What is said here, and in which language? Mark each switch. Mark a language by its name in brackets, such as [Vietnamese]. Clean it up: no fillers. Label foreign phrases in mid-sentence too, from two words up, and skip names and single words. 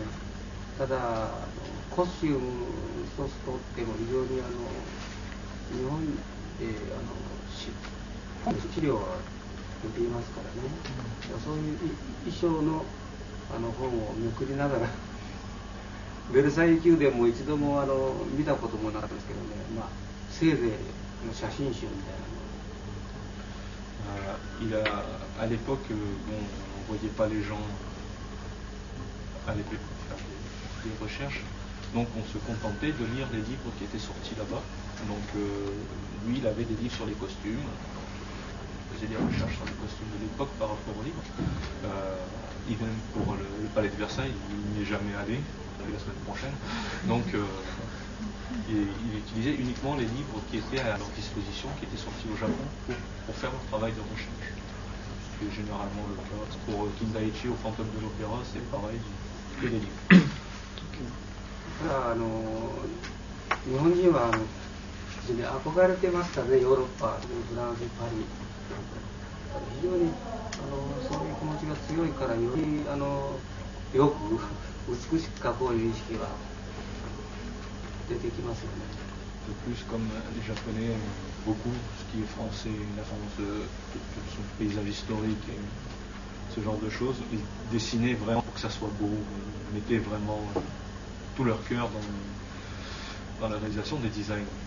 [Japanese] ただコスチューム一つとっても非常に日本で資料は出ていますからね、そういう衣装の本をめくりながらベルサイユ宮殿も一度も見たこともなかったですけどね、 せいぜい写真集みたいな。 [French] À l'époque, on ne voyait pas les gens à l'époque faire des recherches, donc on se contentait de lire les livres qui étaient sortis là-bas. Donc lui, il avait des livres sur les costumes, il faisait des recherches sur les costumes de l'époque par rapport aux livres. Idem pour le palais de Versailles, il n'y est jamais allé, la semaine prochaine. Donc il utilisait uniquement les livres qui étaient à leur disposition, qui étaient sortis au Japon pour faire leur travail de recherche. C'est généralement le cas. Pour Kindaichi au Fantôme de l'Opéra, c'est pareil, que des livres. [Japanese] 日本人は非常に憧れてましたね、ヨーロッパ、フランス、パリ。非常にそういう気持ちが強いから、よりよく美しく描こういう意識は出てきますよね。 [French] De plus, comme les Japonais aiment beaucoup ce qui est français, la France, son paysage historique et ce genre de choses, ils dessinaient vraiment pour que ça soit beau, ils mettaient vraiment tout leur cœur dans la réalisation des designs.